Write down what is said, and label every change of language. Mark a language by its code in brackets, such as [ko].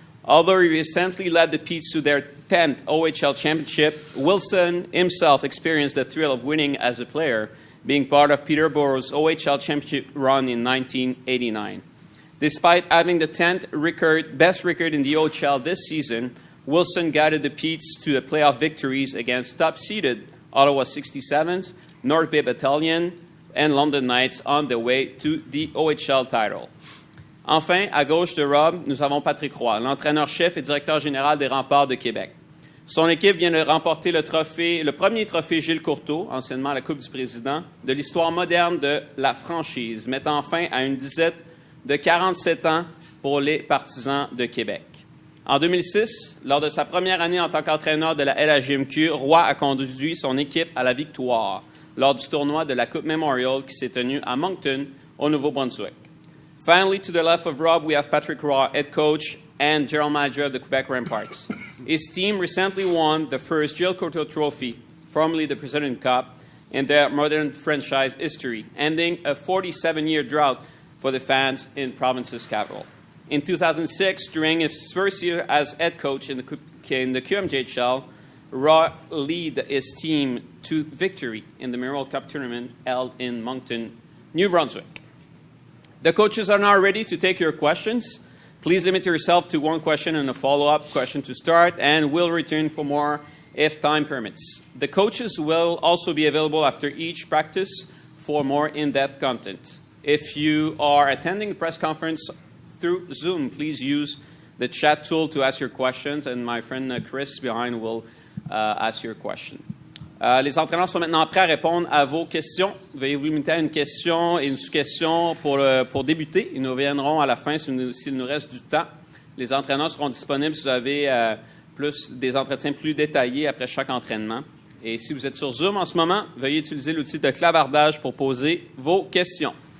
[en] Although he recently led the Petes to their 10th OHL championship, Wilson himself experienced the thrill of winning as a player, being part of Peterborough's OHL championship run in 1989. Despite having the 10th best record in the OHL this season, Wilson guided the Petes to the playoff victories against top-seeded Ottawa 67s, North Bay Battalion, and London Knights on their way to the OHL title. [fr] Enfin, à gauche de Rob, nous avons Patrick Roy, l'entraîneur-chef et directeur général des Remparts de Québec. Son équipe vient de remporter le premier trophée Gilles Courteau, anciennement la Coupe du Président, de l'histoire moderne de la franchise, mettant fin à une disette de 47 ans pour les Partisans de Québec. En 2006, lors de sa première année en tant qu'entraîneur de la LHJMQ, Roy a conduit son équipe à la victoire lors du tournoi de la Coupe Memorial qui s'est tenu à Moncton, au Nouveau-Brunswick. [en] Finally, to the left of Rob, we have Patrick Roy, head coach and general manager of the Quebec Remparts. His team recently won the first Gilles Courteau Trophy, formerly the President Cup, in their modern franchise history, ending a 47-year drought for the fans in province's capital. In 2006, during his first year as head coach in the QMJHL, Roy led his team to victory in the Memorial Cup tournament held in Moncton, New Brunswick. The coaches are now ready to take your questions. Please limit yourself to one question and a follow-up question to start, and we'll return for more if time permits. The coaches will also be available after each practice for more in-depth content. If you are attending the press conference through Zoom, please use the chat tool to ask your questions, and my friend Chris behind will ask your question. [fr] Les entraîneurs sont maintenant prêts à répondre à vos questions. Veuillez vous limiter à une question et une sous-question pour débuter. Ils nous reviendront à la fin s'il nous reste du temps. Les entraîneurs seront disponibles si vous avez des entretiens plus détaillés après chaque entraînement. Et si vous êtes sur Zoom en ce moment, veuillez utiliser l'outil de clavardage pour poser vos questions.